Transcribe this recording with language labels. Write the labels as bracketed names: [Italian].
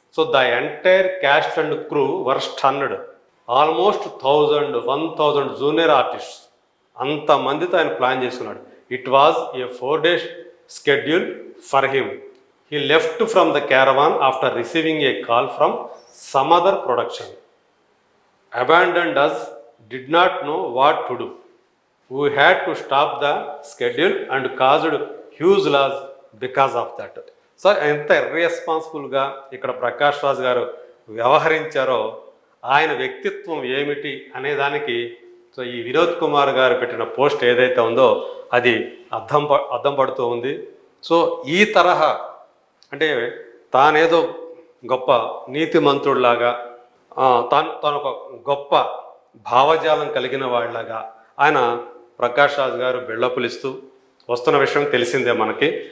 [English] So the entire cast and crew were stunned. Almost 1000 junior artists [Telugu] అంతమందితో ఆయన plan చేసుకున్నాడు. [English] It was a 4 days schedule for him. He left from the caravan after receiving a call from some other production. abandoned us, did not know what to do. We had to stop the schedule and caused huge loss because of that. [Telugu] So ఎంత ఇర్రెస్పాన్సిబుల్గా ఇక్కడ ప్రకాష్ రాజ్ గారు వ్యవహరించారో, ఆయన వ్యక్తిత్వం ఏమిటి అనే దానికి so ఈ వినోద్ కుమార్ గారు పెట్టిన పోస్ట్ ఏదైతే ఉందో అది అద్దం పడుతూ ఉంది. సో ఈ తరహా అంటే తానేదో గొప్ప నీతిమంతుడిలాగా, తను ఒక గొప్ప భావజాలం కలిగిన వాళ్ళలాగా ఆయన ప్రకాష్ రాజ్ గారు బిల్డప్లు వస్తున్న విషయం తెలిసిందే మనకి.